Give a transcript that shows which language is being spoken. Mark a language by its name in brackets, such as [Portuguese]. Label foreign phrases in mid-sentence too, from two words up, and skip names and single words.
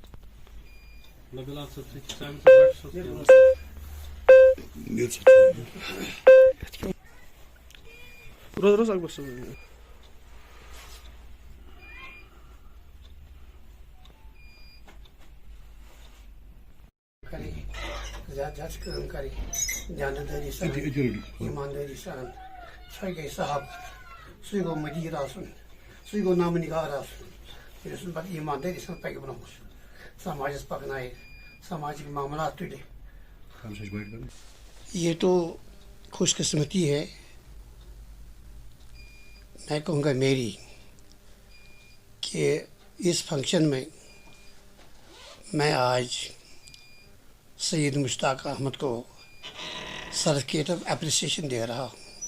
[Kashmiri] روز أكبر زیادہ کام کری جانداری سان ایمانداری سان سہ گئی صاحب سہ گو مدیر آسن سہ گو نام نگار آسن یس پتہ ایمانداری سان پکہ برونٛہہ سماجس پکنائے سماجک معاملات تلے. [Urdu] یہ تو خوش قسمتی ہے میں کہوں گا میری کہ اس فنکشن میں میں آج سید مشتاق احمد کو [English] certificate of appreciation [Urdu] دے رہا ہوں.